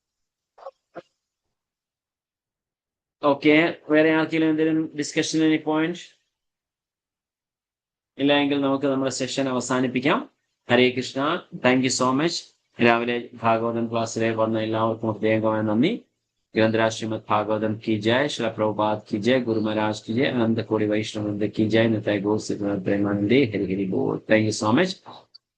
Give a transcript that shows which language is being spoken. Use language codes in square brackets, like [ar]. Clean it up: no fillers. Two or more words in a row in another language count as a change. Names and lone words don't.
[ml] ഓക്കെ, വേറെ ആർക്കെങ്കിലും എന്തെങ്കിലും ഡിസ്കഷൻ, [en] any point? [ml] ഇല്ല എങ്കിൽ നമുക്ക് നമ്മുടെ സെഷൻ അവസാനിപ്പിക്കാം. [en] ഹരേ കൃഷ്ണ. thank you so much. [ml] രാവിലെ ഭാഗവതം ക്ലാസ്സിലെ വന്ന എല്ലാവർക്കും പ്രത്യേകമായി നന്ദി. [hi] ഗ്രന്ഥരാജ് ശ്രീമദ് ഭാഗവതം की जय, श्रील प्रभुपाद की जय, गुरु महाराज की जय, अनंत कोटि वैष्णव की जय, निताय गौर प्रेमानंदे, हरि हरि बोल. [en] thank you so much.